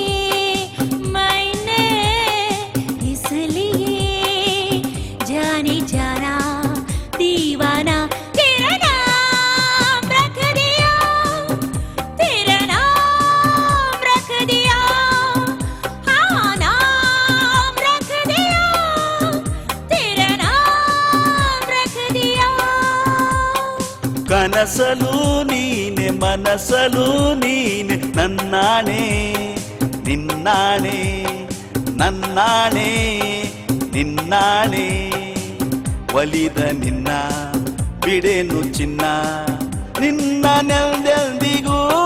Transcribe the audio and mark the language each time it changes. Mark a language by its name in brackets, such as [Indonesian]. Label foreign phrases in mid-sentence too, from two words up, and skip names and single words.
[Hindi] मैंने, इसलिए जाने जाना दीवाना तेरा नाम रख दिया, तेरा नाम रख दिया, हाँ नाम रख दिया, तेरा नाम रख दिया. [Kannada] ಕನಸಲು ನೀನೆ ಮನಸಲು ನೀನೆ ನನ್ನಾಣೆ ನಿನ್ನಾಣೆ ನನ್ನಾಣೆ ನಿನ್ನಾಣೆ ಒಲಿದ ನಿನ್ನ ಬಿಡೆನು ಚಿನ್ನ ನಿನ್ನ ನೆಂದೆಂದಿಗೂ